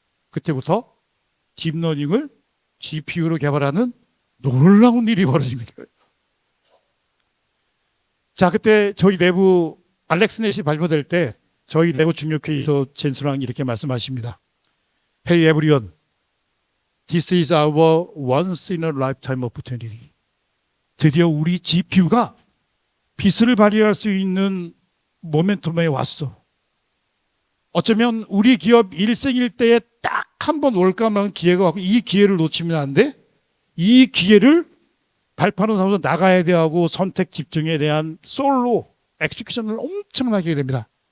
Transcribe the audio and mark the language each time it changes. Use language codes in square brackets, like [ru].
[ko] 그때부터 딥러닝을 GPU로 개발하는 놀라운 일이 벌어집니다. 자, 그때 저희 내부 알렉스넷이 발표될 때 저희 내부 중력회의에서 젠슨왕이 이렇게 말씀하십니다. [en] Hey everyone, this is our once in a lifetime opportunity. [ko] 드디어 우리 GPU가 빛을 발휘할 수 있는 모멘텀에 왔어. 어쩌면 우리 기업 일생일대에 딱 한 번 올까 말한 기회가 왔고 이 기회를 놓치면 안 돼. 이 기회를 발판으로 삼아서 나가야 돼 하고 선택 집중에 대한 솔로 엑스큐션을 엄청나게 하게 됩니다.